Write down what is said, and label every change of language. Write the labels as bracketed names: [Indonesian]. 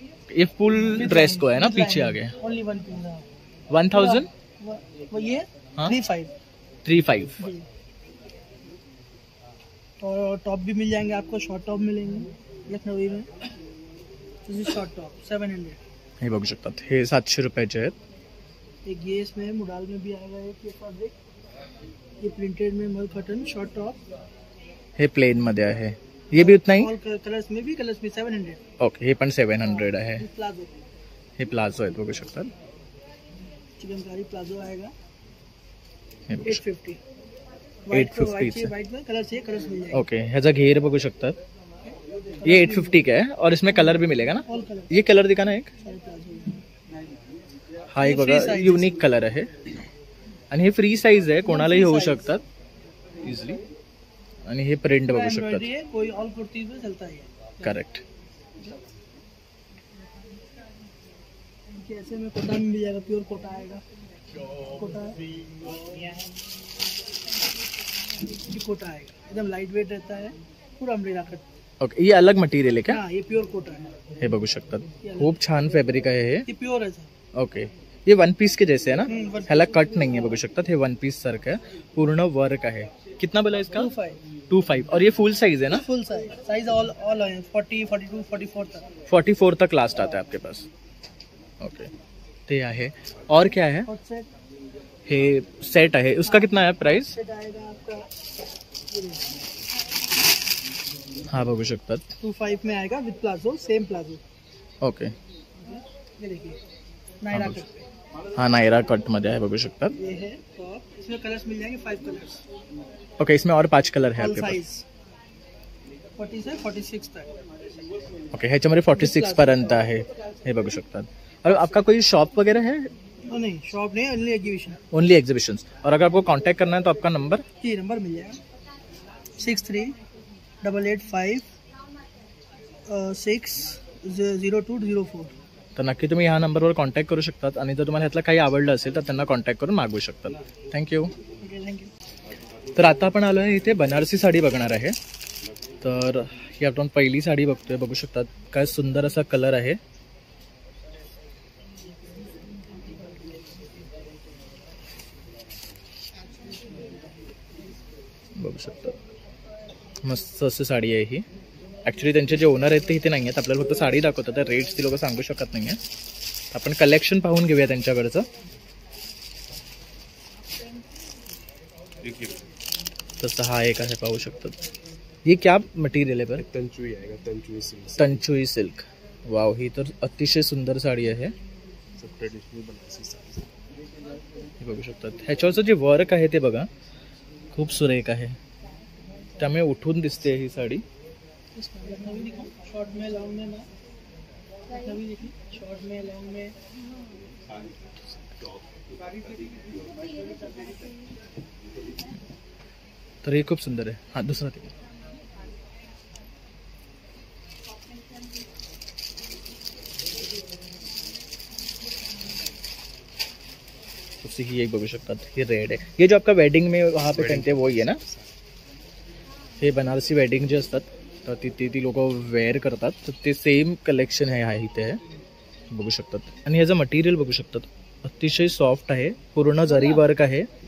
[Hindi] ये full dress को है ना, पीछे आगे. [English] Only 1 piece. [Hindi] 1000 वो ये हाँ? 35। जी. और टॉप भी मिल जाएंगे आपको, शॉर्ट टॉप मिलेंगे लखनवी में। Short top 700। [Marathi] हे बघू शकतात, हे 700 रुपयाचे आहेत. [Hindi] एक ये इसमें मुडाल में भी आएगा एक ये फैब्रिक, ये प्रिंटेड में मल कॉटन शॉर्ट टॉप, [Marathi] हे प्लेन मध्ये आहे. [Hindi] ये भी उतना ही. ऑल कलर्स में 700। [Marathi] ओके, हे पण 700 आहे. [Hindi] प्लाजो, [Marathi] हे प्लाझो आहेत बघू शकतात. [Hindi] चिकनकारी प्लाजो आएगा [Marathi] हे बघू शकतात. [Hindi] 850। 850 व्हाइट में कलर चाहिए, कलर्स मिल जाएंगे। [Marathi] ओके, ह्याचा घेर बघू शकतात. [Hindi] ये 850 का है और इसमें कलर भी मिलेगा ना. ऑल कलर ये कलर दिखाना एक. सारे प्लाजो। [Marathi] हा एक बघा युनिक कलर आहे आणि हे फ्री साईज आहे, कोणालाही होऊ शकतात इझिली. आणि हे प्रिंट बघू शकतात. [Hindi] एम्ब्रॉयडरी है, कोई ऑल कुर्ती में चलता है। करेक्ट. ऐसे में कोटा में मिल जाएगा, प्योर कोटा आएगा। कोटा ये कोटा आएगा, एकदम लाइट वेट रहता है, पूरा अम्ब्रेला कट। [Marathi] ओके, ये अलग मटेरियल आहे का. [Hindi] हाँ, ये प्योर कोटा है, [Marathi] हे बघू शकतात, खूप छान फॅब्रिक आहे हे. [Hindi] ये प्योर है सर। ओके, ये वन पीस के जैसे है ना. [English] one [Marathi] ह्याला कट नाही आहे बघू शकतात. हे वन पीस सारखं आहे, पूर्ण वर्क आहे. [Hindi] कितना बोला इसका. 25. और ये फुल साइज है ना. फुल साइज ऑल है, 40, 42, 44 तक। 44 तक लास्ट आता है आपके पास. ओके, [Marathi] ते आहे. [Hindi] और क्या है. [English] hot set [Marathi] हे सेट आहे, [Hindi] उसका कितना है प्राइस. सेट आएगा आपका [Marathi] हा बघू शकतात. [Hindi] 25 में आएगा with palazzo, same palazzo. Okay, ये देखिए नायरा कट पे, [Marathi] हा नायरा कट मध्ये आहे बघू शकतात. [Hindi] ये है टॉप, इसमें कलर्स मिल जाएंगे 5 कलर्स, ओके, इसमें और 5 कलर है ऑल आपके पास. साइज 40 से 46 तक। [Marathi] ओके, ह्याच्यामध्ये 46 पर्यंत आहे, हे बघू शकतात. [Hindi] और आपका कोई शॉप वगैरह है. नहीं, शॉप नहीं, ओनली एग्जीबिशन। Only exhibitions. और अगर आपको कांटेक्ट करना है तो आपका नंबर. जी, नंबर मिल जाएगा 638885 60204। [Marathi] तर नक्की तुम्ही ह्या नंबरवर कॉन्टॅक्ट करू शकतात आणि जर तुम्हाला ह्यातलं काही आवडलं असेल तर त्यांना कॉन्टॅक्ट करून मागवू शकतात. थँक्यू. [Hindi] Okay, thank you. [Marathi] तर आता आपण आलो आहे इथे बनारसी साडी बघणार आहे. तर ही आपण पहिली साडी बघतोय, बघू शकतात काय सुंदर असा कलर आहे. बघू शकता मस्त अशी साडी आहे ही. ॲक्च्युली त्यांचे जे ओनर आहेत ते इथे नाही आहेत, आपल्याला फक्त साडी दाखवतात, तर रेट्स ती लोक सांगू शकत नाही आहे. आपण कलेक्शन पाहून घेऊया त्यांच्याकडचं. तसं हा एक आहे, पाहू शकतात. ये क्या मटेरियल आहे. [Hindi] तंचुई आएगा, तंचुई सिल्क, तंचुई सिल्क. [Marathi] Wow, ही तर अतिशय सुंदर साडी आहे. [Hindi] सब ट्रेडिशनल बनारसी साड़ी। [Marathi] हे बघू शकतात. ह्याच्यावरचं जे वर्क आहे ते बघा, खूप सुरेख आहे, त्यामुळे उठून दिसते ही साडी. [Hindi] शॉर्ट में, लॉन्ग में, शॉर्ट में, लॉन्ग में। [Marathi] तर हे खूप सुंदर आहे. हा दुसरा ते ही एक बघू शकतात. हे रेड आहे. [Hindi] ये जो आपका वेडिंग में वहाँ पे पहनते हैं वही है ना. [Marathi] हे बनारसी वेडिंग जे असतात तर ती लोक वेअर करतात, तर ते सेम कलेक्शन आहे इथे, बघू शकतात. आणि ह्याचं मटेरियल बघू शकतात, अतिशय सॉफ्ट आहे, पूर्ण जरी वर्क आहे.